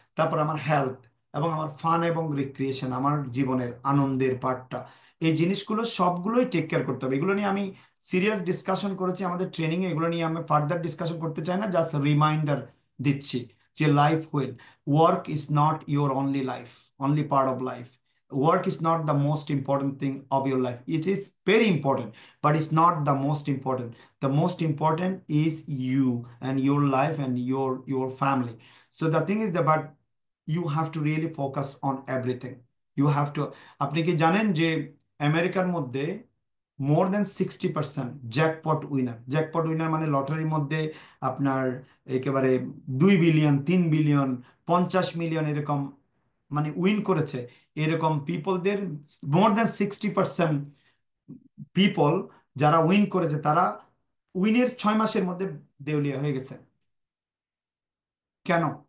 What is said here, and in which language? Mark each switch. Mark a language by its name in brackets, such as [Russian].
[Bangla] তারপর আমার হেলথ এবং আমার ফান এবং রিক্রিয়েশন, আমার জীবনের আনন্দের পার্টটা, এই জিনিসগুলো সবগুলোই টেক কেয়ার করতে হবে। এগুলো নিয়ে আমি সিরিয়াস ডিসকাশন করেছি আমাদের ট্রেনিং এ, এগুলো নিয়ে আমি ফার্দার ডিসকাশন করতে চাই না, জাস্ট রিমাইন্ডার দিচ্ছি যে life wheel, [English] Work is not your only life, only part of life. Work is not the most important thing of your life. It is very important, but it's not the most important. The most important is you and your life and your family. So the thing is that, but you have to really focus on everything. You have to, [Bangla] আপনি কি জানেন যে আমেরিকার মধ্যে মোর দেন 60% jackpot winner, jackpot winner মানে লটারির মধ্যে আপনার একেবারে 2 বিলিয়ন, 3 বিলিয়ন, 50 মিলিয়ন এরকম মানে উইন করেছে, এরকম পিপলদের মোর দেন 60% পিপল যারা উইন করেছে, তারা উইনের 6 মাসের মধ্যে দেউলিয়া হয়ে গেছে। কেন?